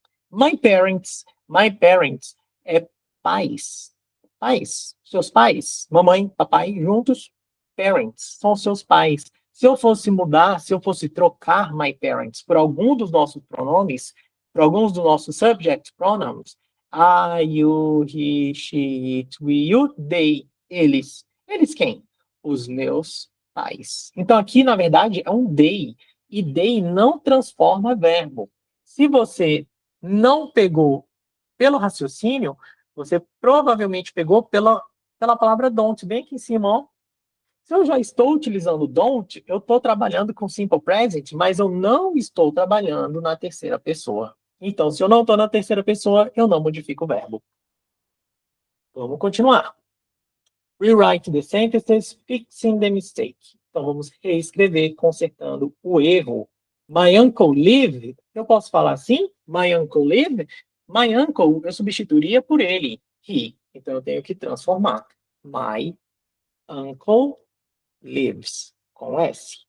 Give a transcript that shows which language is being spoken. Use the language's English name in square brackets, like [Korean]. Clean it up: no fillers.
[English] My parents [Portuguese] é pais. Pais, seus pais, mamãe, papai, juntos, parents, são seus pais. Se eu fosse mudar, se eu fosse trocar my parents por algum dos nossos pronomes, por alguns dos nossos [English] subject pronouns, I, you, he, she, it, we, you, they, [Portuguese] eles. Eles quem? Os meus pais. Então aqui, na verdade, é um they. E they não transforma verbo. Se você não pegou pelo raciocínio, você provavelmente pegou pela palavra don't, bem aqui em cima, ó. Se eu já estou utilizando don't, eu estou trabalhando com simple present, mas eu não estou trabalhando na terceira pessoa. Então, se eu não estou na terceira pessoa, eu não modifico o verbo. Vamos continuar. [English] Rewrite the sentences, fixing the mistake. [Portuguese] Então, vamos reescrever, consertando o erro. [English] My uncle live, [Portuguese] eu posso falar assim? [English] My uncle live? My uncle, [Portuguese] eu substituiria por ele, he. Então, eu tenho que transformar. [English] My uncle lives, [Portuguese] com [English] S.